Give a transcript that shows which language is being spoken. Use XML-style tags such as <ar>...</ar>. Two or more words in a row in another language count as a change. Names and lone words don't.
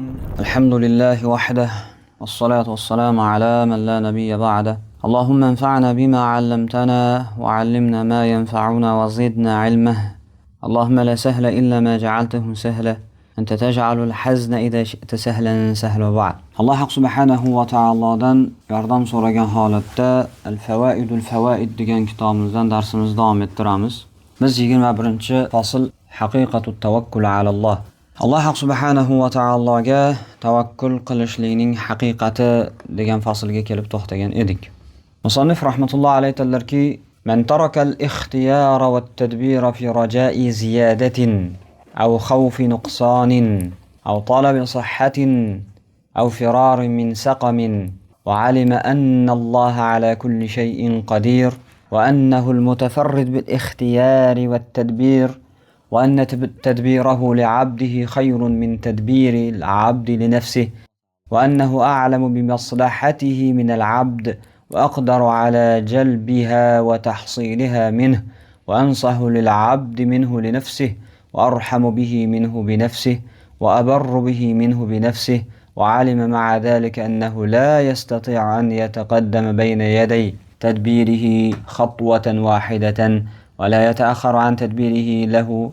<ar>الحمد لله وحده والصلاة والسلام على من لا نبي بعده اللهم انفعنا بما علمتنا وعلمنا ما ينفعنا وزدنا علمه اللهم لا سهل إلا ما جعلته سهلا أنت تجعل الحزن إذا شئت سهلا سهلا بعد الله</ar> <uz>subhanahu va taolodan yordam so'ragan holatda Al-Fawaidul Fawaid degan kitobimizdan darsimizni davom ettiramiz. Biz 21-fasl</uz> <ar>حقيقة التوكل على الله.</ar> <uz>Alloh subhanahu va taologa tavakkul qilishlikning haqiqati degan faslga kelib to'xtagan edik. Musannif rahmatullohi alayhi aytadilarki:</uz> <ar>"من ترك الاختيار والتدبير في رجاء زيادة أو خوف نقصان أو طلب صحة أو فرار من سقم وعلم أن الله على كل شيء قدير وأنه المتفرد بالاختيار والتدبير وأن تدبيره لعبده خير من تدبير العبد لنفسه وأنه أعلم بمصلحته من العبد وأقدر على جلبها وتحصيلها منه وأنصح للعبد منه لنفسه وأرحم به منه بنفسه وأبر به منه بنفسه وعلم مع ذلك أنه لا يستطيع أن يتقدم بين يدي تدبيره خطوة واحدة ولا يتأخر عن تدبيره له</ar>